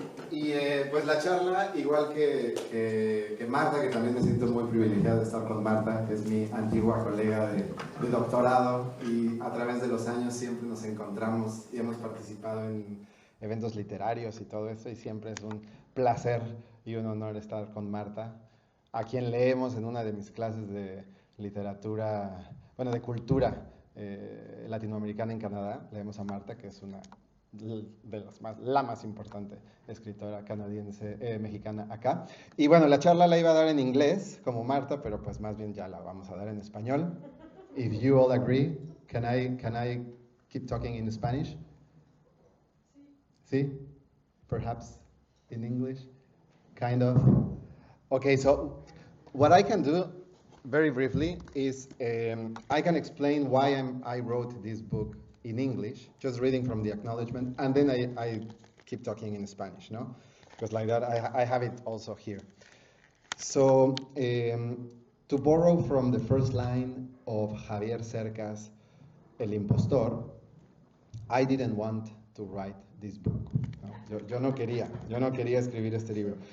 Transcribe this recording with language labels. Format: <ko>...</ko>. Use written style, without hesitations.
<es>Y pues la charla, igual que Marta, que también me siento muy privilegiado de estar con Marta, que es mi antigua colega de doctorado, y a través de los años siempre nos encontramos y hemos participado en eventos literarios y todo eso, y siempre es un placer y un honor estar con Marta, a quien leemos en una de mis clases de literatura, bueno, de cultura latinoamericana en Canadá. Leemos a Marta, que es una de la más importante escritora canadiense, mexicana acá. Y bueno, la charla la iba a dar en inglés, como Marta, pero pues más bien ya la vamos a dar en español.</es> <en>If you all agree, can I keep talking in Spanish? Sí? Perhaps in English? Kind of? Okay, so what I can do, very briefly, is I can explain why I wrote this book in English, just reading from the acknowledgement, and then I keep talking in Spanish, no? Because like that, I have it also here. So, to borrow from the first line of Javier Cercas, El Impostor, I didn't want to write this book. No?</en> <es>Yo no quería escribir este libro.</es>